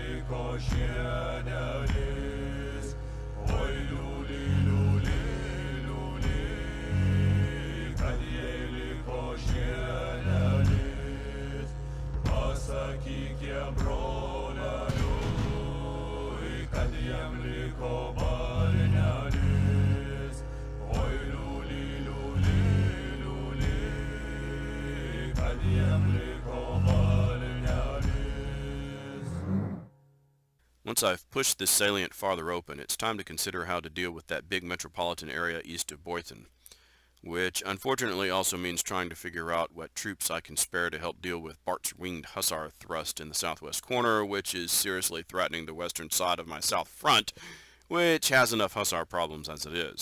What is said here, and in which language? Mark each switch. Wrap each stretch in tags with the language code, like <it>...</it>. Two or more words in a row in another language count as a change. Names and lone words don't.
<lt>košienėlis, oi liuli, liuli, liuli, kad jei liko šienėlis, pasakyk jiem broleliui, kad jiem liko barnelis, oi liuli, liuli, liuli, kad jiem liko barnelis.</lt> <en>Once I've pushed this salient farther open, it's time to consider how to deal with that big metropolitan area east of Boyton, which unfortunately also means trying to figure out what troops I can spare to help deal with Barth's winged hussar thrust in the southwest corner, which is seriously threatening the western side of my south front, which has enough hussar problems as it is.</en>